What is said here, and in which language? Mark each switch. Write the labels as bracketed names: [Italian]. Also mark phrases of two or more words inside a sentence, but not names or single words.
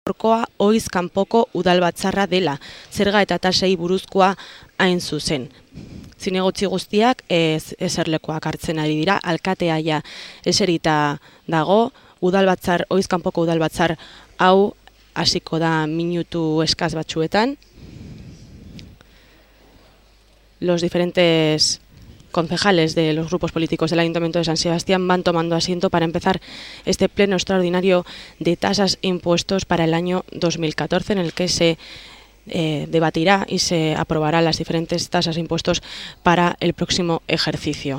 [Basque] Gaurkoa ohiz kanpoko udalbatzarra dela, zerga eta tasei buruzkoa hain zuzen. Zinegotzi guztiak eserlekoak hartzen ari dira, alkatea ja eserita dago, ohiz kanpoko udalbatzar hau hasiko da minutu eskaz batzuetan. [Spanish] Los diferentes concejales de los grupos políticos del Ayuntamiento de San Sebastián van tomando asiento para empezar este pleno extraordinario de tasas e impuestos para el año 2014, en el que se debatirá y se aprobarán las diferentes tasas e impuestos para el próximo ejercicio.